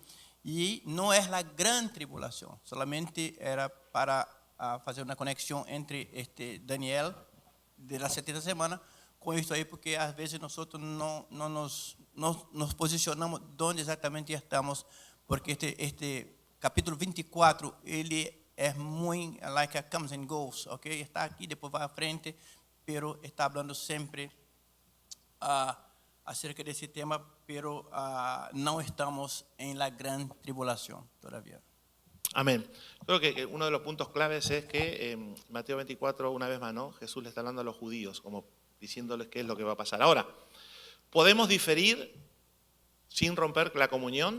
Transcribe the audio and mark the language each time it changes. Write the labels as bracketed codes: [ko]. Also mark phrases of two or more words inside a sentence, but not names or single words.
[es] Y no es la gran tribulación, solamente era para hacer una conexión entre Daniel de las 70 semanas con esto ahí, porque a veces nosotros no nos posicionamos donde exactamente estamos, porque capítulo 24, [pt] ele é muito [en] like a comes and goes, ok? [pt] Está aqui, depois vai à frente, pero está falando sempre acerca desse tema, pero não estamos em [es] la gran tribulación todavía. Amén. Creo que uno de los puntos claves es que en Mateo 24, una vez más, ¿no? Jesús le está hablando a los judíos, como diciéndoles qué es lo que va a pasar. Ahora, ¿podemos diferir sin romper la comunión?